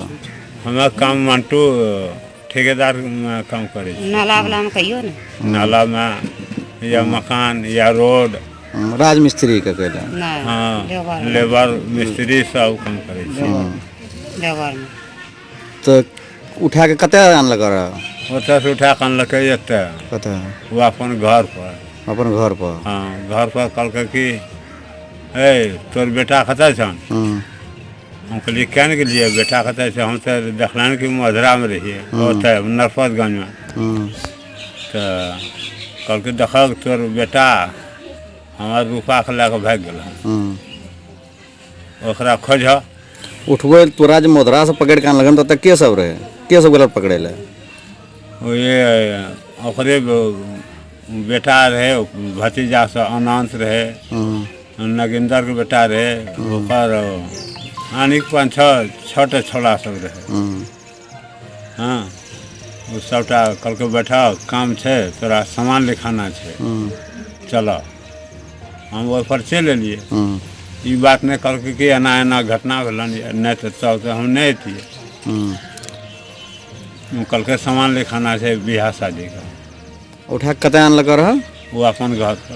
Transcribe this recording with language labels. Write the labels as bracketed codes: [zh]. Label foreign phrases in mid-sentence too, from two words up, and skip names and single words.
[mai] हमारा काम मंटू ठेकेदार में काम करे। नाला वाला में कहियो ना, नाला में या मकान या रोड। राजमिस्त्री के कहले? हाँ लेबर मिस्त्री सब काम करे। लेबर में तो उठा के कते आनलक रहा? ओतऽ से उठा के अनलकै एते, कते? वो अपन घर पर। अपन घर पर? हाँ घर पर कहलकै कि ए तोर बेटा कतऽ छन? हम कहलिए क्या के लिए बेटा कतऽ छै? हम तो देखलन कि मधुरा में रहिए, ओतऽ नरपतगंज में। तो कहलकै देखल तोर बेटा हमार रूपा के लेके भाग गेल, ओकरा खोज। उठबे तोरा जे मधुरा से पकड़ के आनलकन तो के सब रहे? के सब गेल पकड़े ले? ये ओकरे बेटा रहे, भतीजा से अनंत रहे, नगेंद्र के बेटा रहे, ओकर यानी 5-6 छोड़ा सब रहे। हाँ वो सबटा कहलकै बैठा काम छै, तोरा सामान लिखाना छै। चलो हम वो पर चले लिए ये बात नहीं कल कि एना एना घटना भेलन नहीं तो चलते हम नहीं थी कल के सामान लिखाना है बियाह शादी का उठा के कते आनलक रह वो अपन घर पर